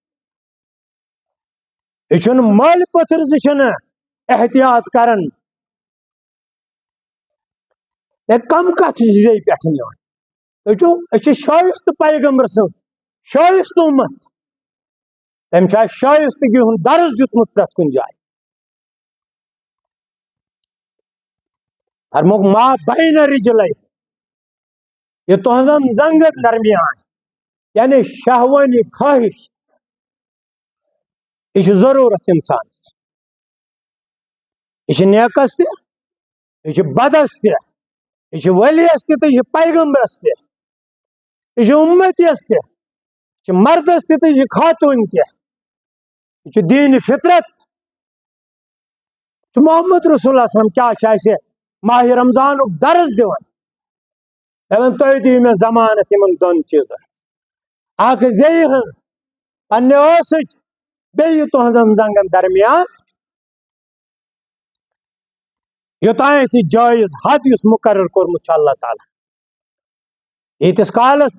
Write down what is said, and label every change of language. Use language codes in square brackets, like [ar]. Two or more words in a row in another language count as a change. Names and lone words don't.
[ks] یہ چھُنہٕ مٲلۍ پٔتھٕر زِ چھِنہٕ احتیاط کران کم کتھ زے پٮ۪ٹھ نِوان تُہۍ چھِو أسۍ چھِ شائستہٕ پیغمبر سُنٛد شائستہٕ اُمت تٔمۍ چھُ اَسہِ شائستگی ہُنٛد درس دیُتمُت پرٛٮ۪تھ کُنہِ جایہِ فرموک [ar] ما بین رجلے [ks] یہ تہنزن زنگن درمیان یعنی شہوانی خواہش یہ ضرورت انسانس یہ نیکس تہ یہ بدس تہ یہ ولیس تہ یہ پیغمبرس تہ یہ امتیس تہ یہ مردس تہ یہ خاتون تہ یہ دین فطرت محمد رسول اللہ [ar] صلی اللہ علیہ وسلم [ks] کیا اسے ماہ رمضان درس دِوان دپان تُہۍ دِیِو مےٚ ضمانت یِمن دۄن چیٖزن اکھ زیٚیہِ ہٕنٛز پننہِ ٲسٕچ بیٚیہِ تُہنٛزن زنگن درمیان یوٚتانۍ یہِ جٲیز حد یُس مُقرر کوٚرمُت چھُ اللہ تعالیٰ ییٖتِس کالس